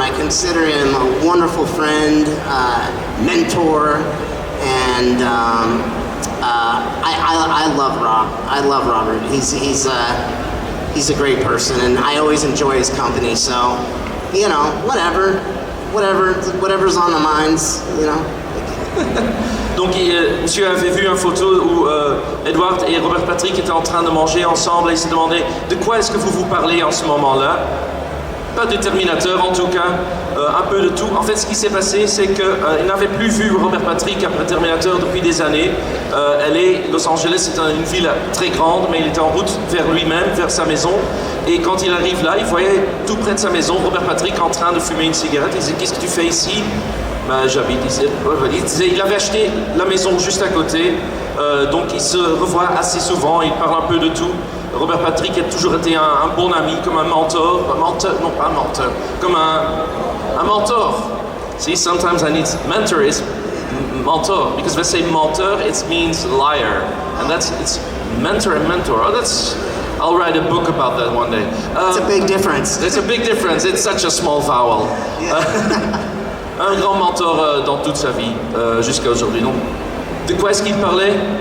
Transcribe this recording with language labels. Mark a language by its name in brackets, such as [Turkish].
[English] I consider him a wonderful friend, mentor, and I love Rob. I love Robert. He's a great person, and I always enjoy his company. So, whatever. whatever's on the minds, you know. [French] Donc, monsieur avait vu une photo où Edward et Robert Patrick étaient en train de manger ensemble et il s'est demandé de quoi est-ce que vous vous parlez en ce moment-là. Pas de Terminator en tout cas, un peu de tout. En fait, ce qui s'est passé, c'est qu'il n'avait plus vu Robert Patrick après Terminator depuis des années. Los Angeles, c'est une ville très grande, mais il était en route vers lui-même, vers sa maison. Et quand il arrive là, il voyait tout près de sa maison Robert Patrick en train de fumer une cigarette. Il disait, qu'est-ce que tu fais ici? Ben, j'habite ici. Il avait acheté la maison juste à côté, donc ils se revoient assez souvent, ils parlent un peu de tout. Robert Patrick a toujours été un bon ami, comme un mentor, non pas un mentor, comme un mentor. [English] See, sometimes I need mentor is mentor, because if I say mentor, it means liar, and it's mentor and mentor. Oh, I'll write a book about that one day. It's a big difference. It's a big difference. It's such a small vowel. Yeah. [French] Un grand mentor dans toute sa vie, jusqu'à aujourd'hui. Donc, de quoi est-ce qu'il parlait?